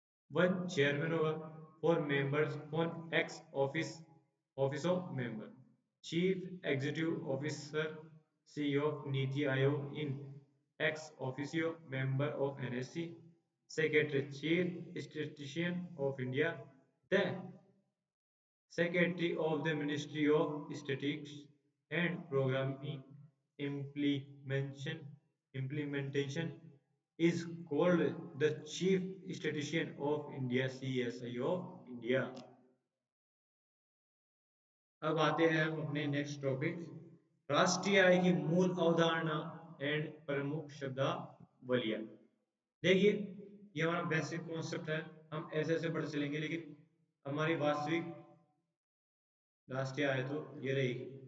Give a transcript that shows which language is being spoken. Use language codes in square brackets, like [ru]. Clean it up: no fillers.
[en] one chairman [hi] होगा, [en] Four members on ex office of member, chief executive officer CEO of Niti Aayog in ex officio member of NSC, secretary chief statistician of India, the secretary of the Ministry of Statistics and Programming Implementation implementation is called the chief statistician of India, CSI of India. [hi] अब आते हैं हम अपने next topic, राष्ट्रीय आय की मूल अवधारणा and प्रमुख शब्दावलियां। देखिए, ये हमारा बेसिक कॉन्सेप्ट है, हम ऐसे ऐसे पढ़ चलेंगे, लेकिन हमारी वास्तविक राष्ट्रीय आय तो ये रहेगी।